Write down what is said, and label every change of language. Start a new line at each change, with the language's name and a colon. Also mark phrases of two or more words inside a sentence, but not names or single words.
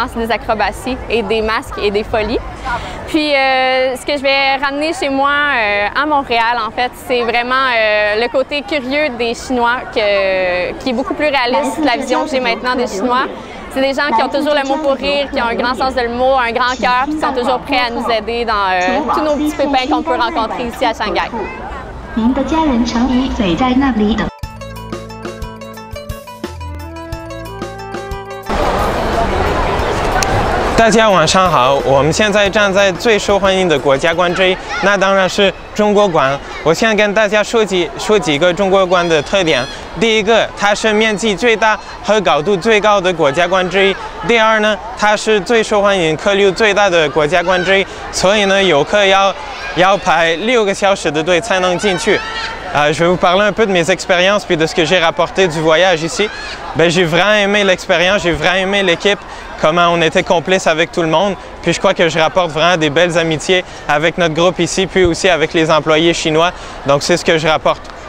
French: C'est des acrobaties et des masques et des folies. Puis, ce que je vais ramener chez moi à Montréal, en fait, c'est vraiment le côté curieux des Chinois qui est beaucoup plus réaliste de la vision que j'ai maintenant des Chinois. C'est des gens qui ont toujours le mot pour rire, qui ont un grand sens de l'humour, un grand cœur, puis qui sont toujours prêts à nous aider dans tous nos petits pépins qu'on peut rencontrer ici à Shanghai.
Chinese: 您的家人常以嘴在那里等。大家晚上好，我们现在站在最受欢迎的国家观之一，那当然是中国馆。我现在跟大家说几个中国馆的特点。第一个，它是面积最大和高度最高的国家馆之一。第二呢，它是最受欢迎、客流最大的国家馆之一，所以呢，游客要排6个小时的队才能进去。
French: Je vais vous parler un peu de mes expériences puis de ce que j'ai rapporté du voyage ici. J'ai vraiment aimé l'expérience, j'ai vraiment aimé l'équipe, comment on était complices avec tout le monde. Puis je crois que je rapporte vraiment des belles amitiés avec notre groupe ici, puis aussi avec les employés chinois. Donc c'est ce que je rapporte.